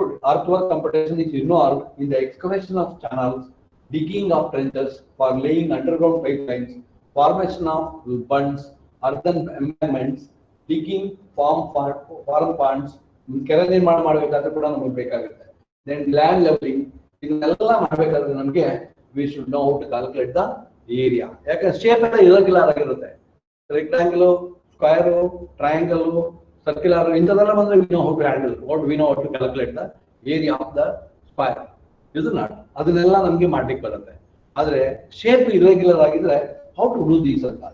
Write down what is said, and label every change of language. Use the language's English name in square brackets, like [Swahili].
[English] Earthwork computation is involved in the excavation of channels, digging of trenches for laying underground pipelines, formation of bunds, earthen embankments, digging farm ponds, [Kannada] ಕೆರೆ ನಿರ್ಮಾಣ ಮಾಡಬೇಕಾದ್ರೆ ಕೂಡ ನಮಗೆ ಬೇಕಾಗುತ್ತೆ. [English] Then land leveling, [Kannada] ಇದನ್ನೆಲ್ಲ ಮಾಡಬೇಕಾದ್ರೆ ನಮಗೆ [English] we should know how to calculate the area. [Kannada] ಯಾಕಂದ್ರೆ ಶೇಪ್ ಎಲ್ಲ ಇರೆಗ್ಯುಲರ್ ಆಗಿರುತ್ತೆ. [English] rectangle, square, triangle, circular [Kannada] ಇಂಥದೆಲ್ಲ ಬಂದ್ರೆ [English] we know how to handle, we know how to calculate the area of the square. [Kannada] ಇದು not ಅದನ್ನೆಲ್ಲ ನಮ್ಗೆ ಮಾಡ್ಲಿಕ್ಕೆ ಬರುತ್ತೆ. ಆದ್ರೆ ಶೇಪ್ ಇರೆಗ್ಯುಲರ್ ಆಗಿದ್ರೆ [English] how to do these [Kannada] ಅಂತ.